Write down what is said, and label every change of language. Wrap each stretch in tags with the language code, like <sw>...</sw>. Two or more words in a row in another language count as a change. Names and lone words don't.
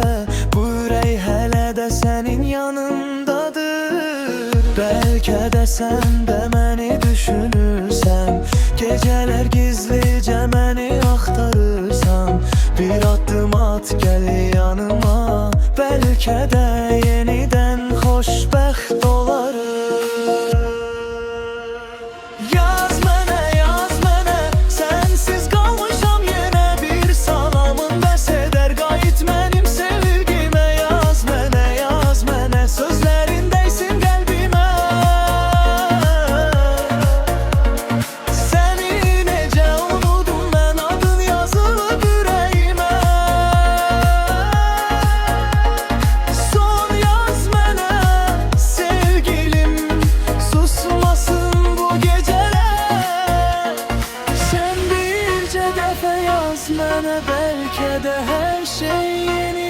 <az>Bu ürək hələ də senin yanındadır.</az> <tr>Belki de sen de beni düşünürsen, geceler gizlice beni aktarırsan.</tr> <az>Bir adım at gel yanıma,</az> <tr>belki de</tr> <az>yeniden xoşbəxt olarım. Yaz mənə, yaz mənə, sensiz qalmışam yenə. Bir salamın bəs edər, qayıt mənim sevgimə. Yaz mənə, yaz mənə, sözlərin dəysin qəlbimə. Səni necə unudum mən, adın yazılıb ürəyimə. Son yaz mənə sevgilim, susmasın</az> <tr>bu geceler.</tr> <az>Sen bircə dəfə yaz mənə,</az> <tr>belki de her şey</tr>